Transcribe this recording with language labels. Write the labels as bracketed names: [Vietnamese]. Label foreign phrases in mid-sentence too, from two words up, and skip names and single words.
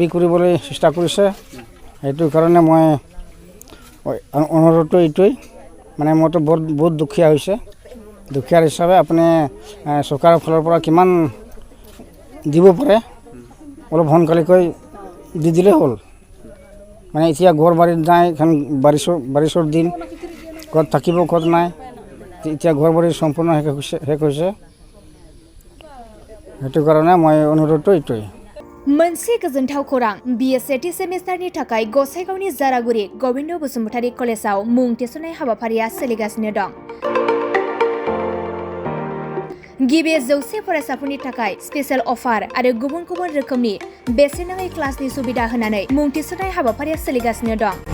[Assamese] কৰিবলৈ চেষ্টা কৰিছে সেইটো কাৰণে মই অনুৰোধটো এইটোৱেই মানে মইতো বহুত দুখীয়া হৈছে দুখীয়াৰ হিচাপে আপুনি চৰকাৰৰ ফালৰ পৰা কিমান দিব পাৰে অলপ সোনকালেকৈ দি দিলে হ'ল মানে এতিয়া ঘৰ বাৰীত নাই এখন বাৰিষৰ দিন ঘৰত থাকিব ঘৰত নাই এতিয়া ঘৰ বাৰী সম্পূৰ্ণ শেষ হৈছে সেইটো কাৰণে মই অনুৰোধটো এইটোৱেই [Bodo] मोनसे गोजोनथाव खौरां BA सेमिस्टारनि थाखाय गसाइगावनि जारागुरि गबिन्द बसुमतारी कलेजाव मुं थिसननाय हाबाफारिया सोलिगासिनो दं गिबि 100 फरायसाफोरनि थाखाय [English] special offer [Bodo] आरो गुबुन गुबुन रोखोमनि बेसेन नाङै क्लासनि सुबिदा होनानै मुं थिसननाय हाबाफारिया सोलिगासिनो दं